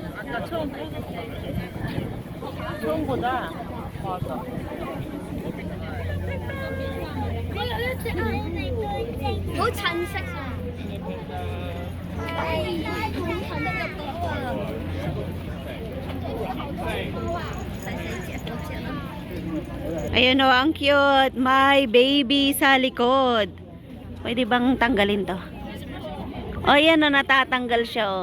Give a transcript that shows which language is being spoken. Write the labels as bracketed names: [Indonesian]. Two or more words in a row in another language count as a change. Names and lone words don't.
[Korean] 처음보다 맞아. [Cantonese] 好襯色啊！ [Filipino] Ayun o, ang cute. May baby sa likod. Pwede bang tanggalin to? O, yan o, natatanggal siya o.